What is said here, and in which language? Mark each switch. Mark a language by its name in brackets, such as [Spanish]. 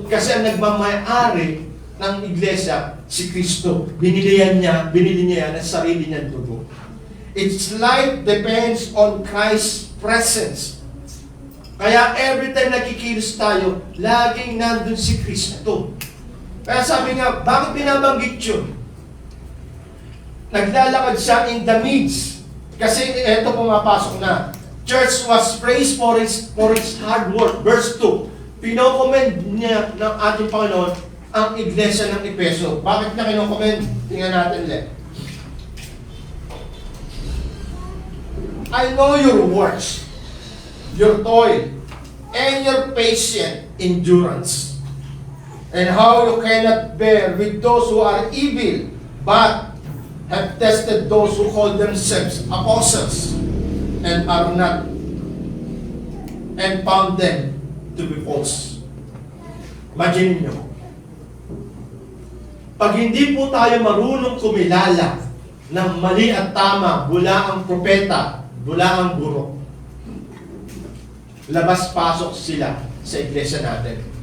[Filipino] Kasi ang nagmamayari ng iglesia, si Kristo. Binili niya yan ang sarili niyang dugo. [English] Its life depends on Christ's presence. [Filipino] Kaya every time nakikilos tayo, laging nandun si Kristo. Kaya sabi nga, bakit binabanggit yun? Naglalakad siya in the midst. Kasi eto pumapasok na. [English] Church was praised for its hard work. Verse 2. [Filipino] Pinokomend niya ng ating Panginoon ang iglesia ng Efeso. Bakit niya kinokomend? Tingnan natin ulit. [English] I know your works, your toil, and your patient endurance, and how you cannot bear with those who are evil, but have tested those who call themselves apostles, and are not, and found them to be false. [Filipino] Imagine nyo, pag hindi po tayo marunong kumilala ng mali at tama, bula ang propeta, bula ang guro, labas-pasok sila sa iglesia natin.